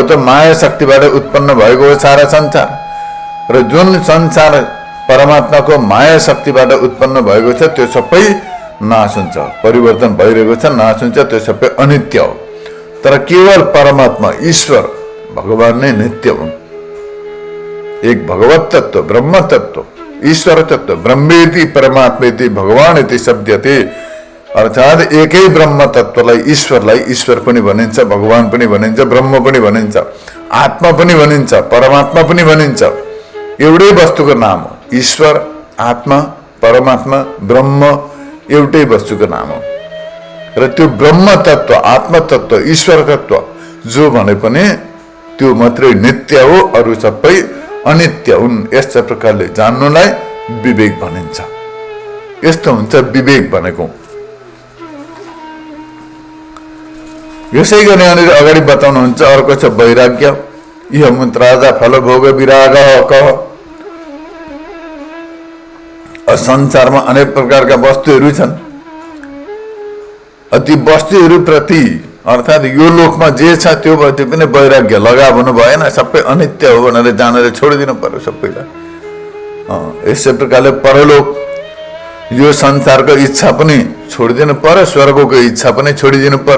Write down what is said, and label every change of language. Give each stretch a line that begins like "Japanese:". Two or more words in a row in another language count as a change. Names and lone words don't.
Nepali: त माया शक्तिबाट उत्पन्न भएको हो सारा संसार। र जुन संसार परमात्माको माया शक्तिबाट उत्पन्न भएको छ त्यो सबै नाश हुन्छ, परिवर्तन भइरहेको छ, नाश हुन्छ, त्यो सबै अनित्य हो। तर केवल परमात्मा ईश्वर भगवान नै नित्य हुन्। एक भगवत तत्व, ब्रह्म तत्व, ईश्वर तत्व,
Sanskrit: ब्रह्मेति परमात्मेति भगवानेति शब्दते।
Nepali: अर्थात् एकै ब्रह्म तत्वलाई, ईश्वरलाई ईश्वर पनि भनिन्छ, भगवान पनि भनिन्छ, ब्रह्म पनि भनिन्छ, आत्मा पनि भनिन्छ, परमात्मा पनि भनिन्छ। एउटै वस्तुको नाम हो ईश्वर, आत्मा, परमात्मा, ब्रह्म, एउटै वस्तुको नाम हो। र त्यो ब्रह्म तत्व, आत्म तत्व, ईश्वर तत्व जो भने पनि त्यो मात्रै नित्य हो, अरू सबै अनित्य हुन्। यस्ता प्रकारले जान्नुलाई विवेक भनिन्छ। यस्तो हुन्छ विवेक भनेको। यसै गरी यहाँनिर अगाडि बताउनुहुन्छ अर्को छ वैराग्य।
Sanskrit: इह मुत्राजा फलभोग विराग कह।
Nepali: संसारमा अनेक प्रकारका वस्तुहरू छन्। ती वस्तुहरूप्रति अर्थात् यो लोकमा जे छ त्यो पनि वैराग्य लगाव हुनु भएन। सबै अनित्य हो भनेर जानेर छोडिदिनु पर्यो सबैलाई। यसै प्रकारले परलोक, यो संसारको इच्छा पनि छोडिदिनु पर्यो, स्वर्गको इच्छा पनि छोडिदिनु पर्यो।